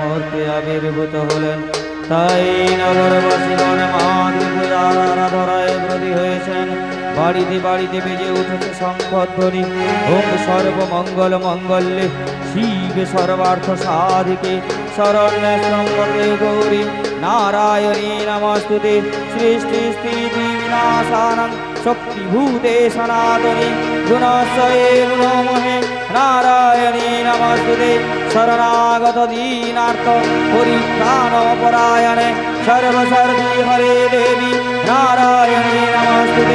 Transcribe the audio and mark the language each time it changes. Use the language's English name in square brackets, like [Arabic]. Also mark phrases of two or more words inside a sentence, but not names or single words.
[Bangla] রক্তে আবির্ভূত হলেন। তাই নগরবাসীগণ মাতৃপূজার আরাধনায় ব্রতী হয়েছেন। বাড়িতে বাড়িতে বেজে উঠেছে শঙ্খধ্বনি। [Sanskrit] ওম সর্বমঙ্গল মঙ্গলে শিবে সর্বার্থ সাধিকে শরণ্যে ত্র্যম্বকে গৌরী নারায়ণী নমস্তুতে। সৃষ্টি স্থিতি বিনাশানং শক্তিভূতে সনাতনী গুণস্বয়ে গুণমহে নারায়ণী নমস্তুতে। শরণাগত দীনার্থ পরিত্রাণ পরায়ণে সর্বসর্বি হরে দেবী নারায়ণী নমস্তুতে।